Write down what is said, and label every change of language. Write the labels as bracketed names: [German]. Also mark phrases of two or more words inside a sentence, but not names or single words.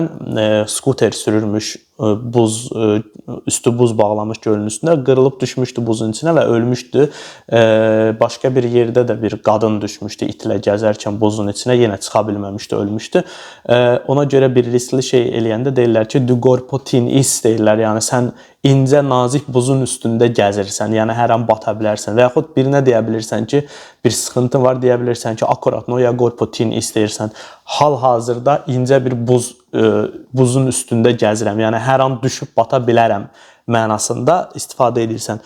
[Azerbaijani] Skuter sürürmüş, üstü buz bağlamış gölün üstündə, qırılıb düşmüşdü buzun içinə və ölmüşdü. Başqa bir yerdə də bir qadın düşmüşdü itlə gəzərkən buzun içinə, yenə çıxa bilməmişdi, ölmüşdü. Ona görə bir riskli şey eləyəndə deyirlər ki, [Norwegian] du går po tin is [Azerbaijani] deyirlər, yəni sən incə, nazik buzun üstündə gəzirsən, yəni hər an bata bilərsən və yaxud birinə deyə bilirsən ki, bir sıxıntın var, deyə bilirsən ki, [Norwegian] akurat no ya går po tin is [Azerbaijani] deyirsən, hal-hazırda incə bir buzun üstündə gəzirəm, yəni hər an düşüb bata bilərəm mənasında istifadə edirsən.